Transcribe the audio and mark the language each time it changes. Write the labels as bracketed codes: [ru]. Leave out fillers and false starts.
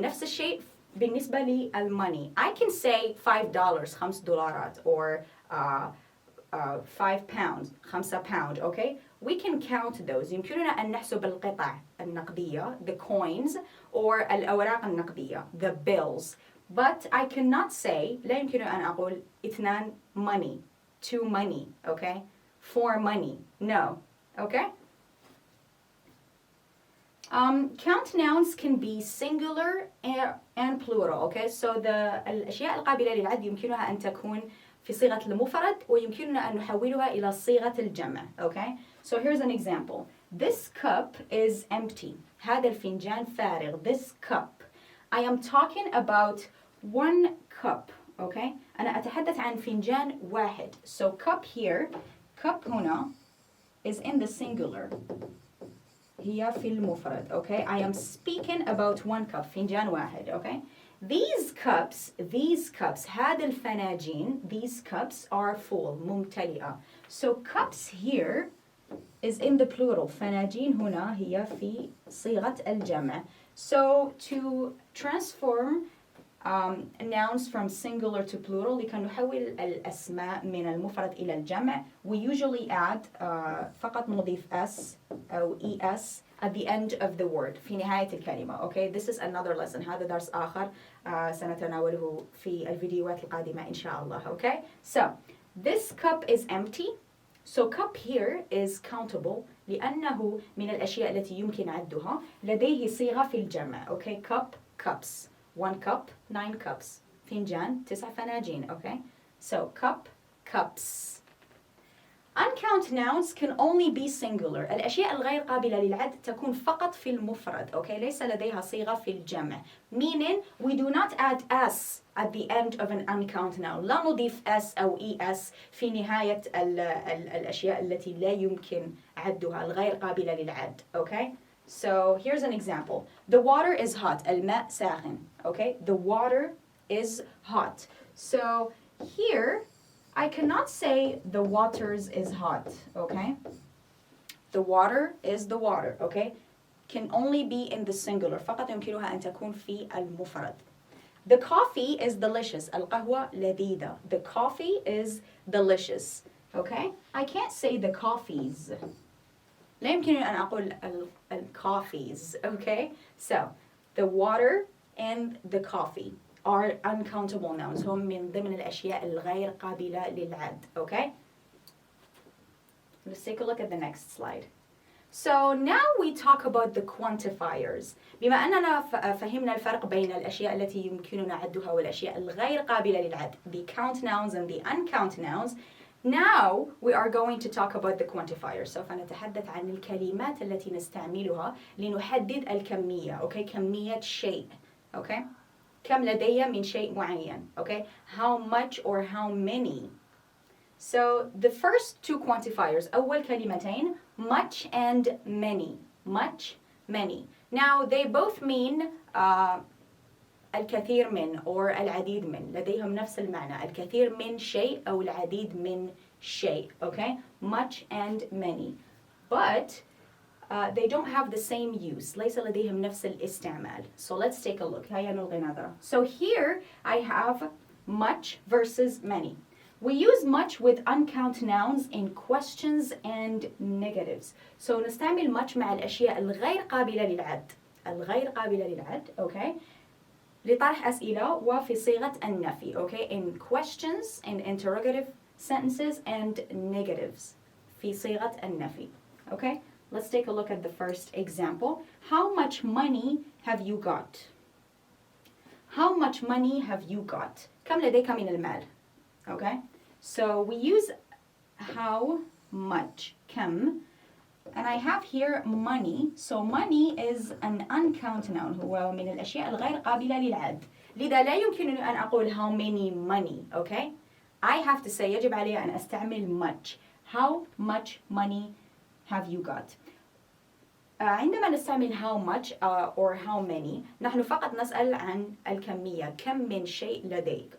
[ar] نفس الشيء بالنسبة للmoney. [en] I can say $5 $5 or 5 pounds 5 pound. okay, we can count those. [ar] يمكننا أن نحسب القطع النقدية [en] the coins [ar] or الأوراق النقدية [en] the bills. but I cannot say [ar] لا يمكن أن أقول [en] 2 money 2 money. okay, 4 money. no. okay, count nouns can be singular and plural. [ar] okay, so الأشياء القابلة للعد يمكنها أن تكون في صيغة المفرد ويمكننا أن نحولها إلى صيغة الجمع. [en] okay, so here's an example. This cup is empty. [ar] هذا الفنجان فارغ. [en] This cup. I am talking about 1 cup. [ar] okay, أنا أتحدث عن فنجان واحد. [en] so cup here, cup هنا is in the singular. [ar] هي في المفرد. [en] okay, I am speaking about 1 cup [ar] فنجان واحد. [en] okay, these cups [ar] هذا الفناجين [en] these cups are full [ar] ممتلئة. [en] so cups here is in the plural. [ar] فناجين هنا هي في صيغة الجمع. [en] so to transform nouns from singular to plural [ar] لكي نحول الأسماء من المفرد إلى الجمع [en] we usually add [ar] فقط نضيف [en] s أو es at the end of the word [ar] في نهاية الكلمة. [en] okay, this is another lesson. [ar] هذا درس آخر سنتناوله في الفيديوهات القادمة إن شاء الله. [en] okay, so this cup is empty. so cup here is countable [ar] لأنه من الأشياء التي يمكن عدها. لديه صيغة في الجمع. [en] okay, cup cups 1 cup 9 cups [ar] فنجان 9 فناجين. [en] okay, so cup cups. Uncount nouns can only be singular. [ar] الأشياء الغير قابلة للعد تكون فقط في المفرد. okay, ليس لديها صيغة في الجمع. [en] meaning we do not add s at the end of an uncount noun. [ar] لا نضيف s أو es في نهاية الأشياء التي لا يمكن عدها الغير قابلة للعد. [en] okay, so here's an example. The water is hot. [ar] الماء ساخن. [en] okay, the water is hot. so here I cannot say the waters is hot. okay, the water is the water. okay, can only be in the singular. [ar] فقط يمكنها أن تكون في المفرد. [en] The coffee is delicious. [ar] القهوة لذيذة. [en] The coffee is delicious. okay, I can't say the coffees. [ar] لا يمكنني أن أقول coffees. [en] okay, so the water and the coffee are uncountable nouns. [ar] هم من ضمن الأشياء الغير قابلة للعد. [en] okay, let's take a look at the next slide. so now we talk about the quantifiers. [ar] بما أننا فهمنا الفرق بين الأشياء التي يمكننا عدها والأشياء الغير قابلة للعد, [en] the count nouns and the uncount nouns, now we are going to talk about the quantifiers. [ar] سوف نتحدث عن الكلمات التي نستعملها لنحدد الكمية. okay, كمية شيء. okay, كم لدي من شيء معين. [en] okay, how much or how many. so the first 2 quantifiers [ar] أول كلمتين [en] much and many. much many. now they both mean [ar] الكثير من [en] or [ar] العديد من. لديهم نفس المعنى. الكثير من شيء أو العديد من شيء. [en] okay, much and many. but they don't have the same use. [ar] ليس لديهم نفس الاستعمال. [en] so let's take a look. [ar] هيا نلقي نظرة. [en] so here I have much versus many. we use much with uncount nouns in questions and negatives. [ar] so نستعمل much مع الأشياء الغير قابلة للعد. الغير قابلة للعد. okay, لطرح أسئلة وفي صيغة النفي. [en] okay, in questions and interrogative sentences and negatives [ar] في صيغة النفي. [en] okay, let's take a look at the first example. How much money have you got? How much money have you got? [ar] كم لديك من المال? [en] okay, so we use how much كم, and I have here money. so money is an uncount noun. [ar] هو من الأشياء الغير قابلة للعد. لذا لا يمكنني أن أقول [en] how many money. okay, I have to say [ar] يجب علي أن أستعمل [en] much. how much money have you got? [ar] عندما نستعمل [en] how much or how many [ar] نحن فقط نسأل عن الكمية، كم من شيء لديك.